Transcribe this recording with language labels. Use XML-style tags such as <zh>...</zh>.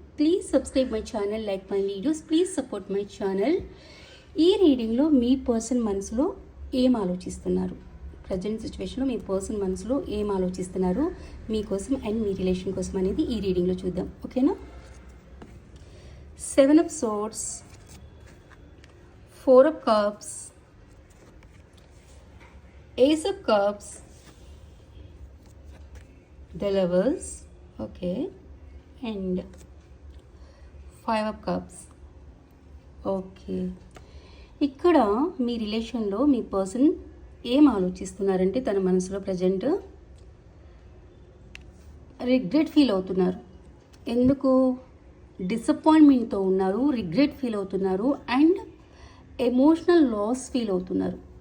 <en>Please subscribe my channel, like my videos, please support my channel.</en> <te>ఈ రీడింగ్లో మీ person మనసులో ఏం ఆలోచిస్తున్నారు, ప్రజెంట్ సిచ్యువేషన్లో మీ పర్సన్ మనసులో ఏం ఆలోచిస్తున్నారు మీకోసం అండ్ మీ రిలేషన్ కోసం అనేది ఈ రీడింగ్లో చూద్దాం. ఓకేనా?</te> <en>7 of Swords, 4 of Cups, Ace of Cups, the Lovers, okay, and 5 of Cups.</en> <te>Okay, ఇక్కడ మీ రిలేషన్లో మీ పర్సన్ ఏం ఆలోచిస్తున్నారంటే తన మనసులో ప్రజెంట్ రిగ్రెట్ ఫీల్ అవుతున్నారు. ఎందుకు? డిసప్పాయింట్మెంట్తో ఉన్నారు, రిగ్రెట్ ఫీల్ అవుతున్నారు అండ్ ఎమోషనల్ లాస్ ఫీల్ అవుతున్నారు.</te>